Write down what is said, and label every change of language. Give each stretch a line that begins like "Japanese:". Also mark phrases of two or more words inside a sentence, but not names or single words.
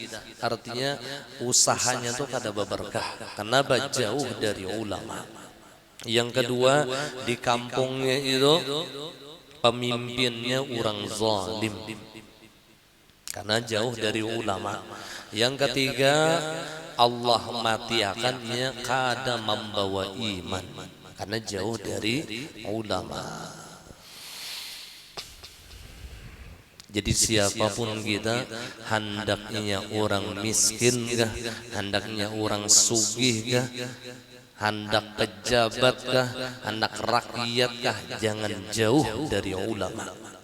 Banjar: Artinya usahanya tuh kada berberkah.
Indonesian: Kenapa? Jauh dari ulama. Yang kedua, di kampungnya itu pemimpinnya orang zalim karena jauh dari ulama. Yang ketiga,
Banjar: Allah matiakannya kada membawa iman karena jauh dari ulama. Jadi siapapun kita, hendaknya orang miskin kah, hendaknya orang sugih kah, hendak pejabat kah, hendak rakyat kah, jangan jauh dari ulama.